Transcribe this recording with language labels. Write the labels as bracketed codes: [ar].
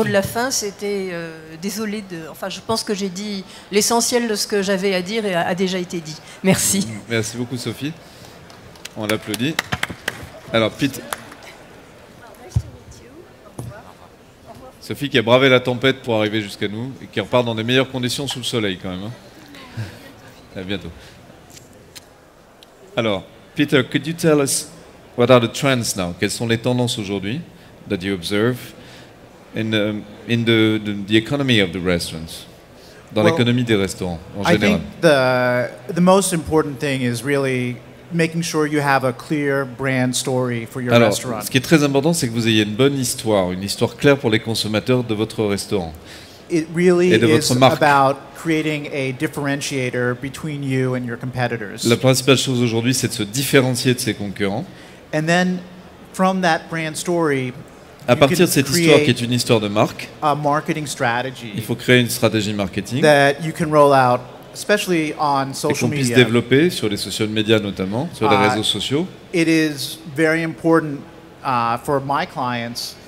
[fr] mot de la fin, c'était désolée de. Enfin, je pense que j'ai dit l'essentiel de ce que j'avais à dire et a déjà été dit. Merci. Merci beaucoup, Sophie. On l'applaudit. Alors, Pete. Sophie qui a bravé la tempête pour arriver jusqu'à nous et qui repart dans des meilleures conditions sous le soleil quand même. Hein. À bientôt. [en] Alors, Peter, could you tell us what are the trends now? [fr] Quelles sont les tendances aujourd'hui [en] that you observe in the economy of the restaurants? [fr] Dans l'économie des restaurants en général. [en] I think the most important thing is really making sure you have a clear brand story for your restaurant. [fr] Ce qui est très important, c'est que vous ayez une bonne histoire, une histoire claire pour les consommateurs de votre restaurant. [en] It really [fr] et de [en] is [fr] votre marque. [en] about creating a differentiator between you and your competitors. [fr] La principale chose aujourd'hui, c'est de se différencier de ses concurrents. [en] And then from that brand story, [fr] à partir de cette histoire qui est une histoire de marque, [en] a marketing strategy. [fr] Il faut créer une stratégie marketing. [en] That you can roll out, especially on social [fr] et qu'on puisse [en] media. [fr] Développer sur les social media notamment, sur les réseaux sociaux. [en] It is very important for my clients.